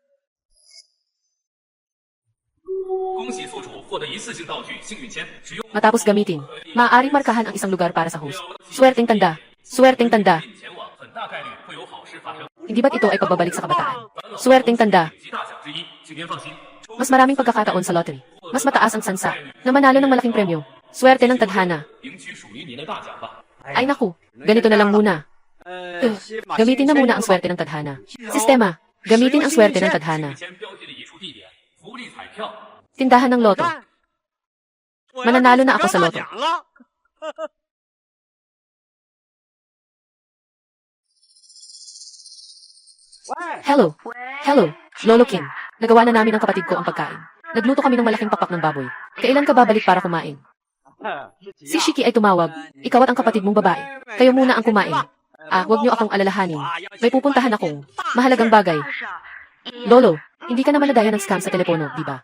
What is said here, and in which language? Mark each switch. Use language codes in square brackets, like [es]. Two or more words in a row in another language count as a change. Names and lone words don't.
[tl] Matapos gamitin, maaaring markahan ang isang lugar para sa host. Swerteng tanda. Hindi ba't ito ay pagbabalik sa kabataan? Swerteng tanda. [zh] 请您放心， [tl] Mas maraming pagkakataon sa lottery. Mas mataas ang sansa na manalo ng malaking premyo. Swerte ng tadhana. [zh] 赢取属于您的大奖吧。 [tl] Ay naku, ganito na lang muna. Gamitin na muna ang swerte ng tadhana. Sistema, gamitin ang swerte ng tadhana. [zh] 先标记了一处地点，福利彩票。 [tl] Tindahan ng loto. [zh] 我 [tl] Mananalo na ako sa [zh] 要 [tl] loto. [zh] 大奖了。喂， [en] Hello. Hello. [tl] Lolo King. Nagawa na namin ng kapatid ko ang pagkain. Nagluto kami ng malaking papak ng baboy. Kailan ka babalik para kumain? Si Shiki ay tumawag. Ikaw at ang kapatid mong babae. Kayo muna ang kumain. Huwag niyo akong alalahanin. May pupuntahan akong mahalagang bagay. Lolo, hindi ka naman nadaya ng scam sa telepono, di ba?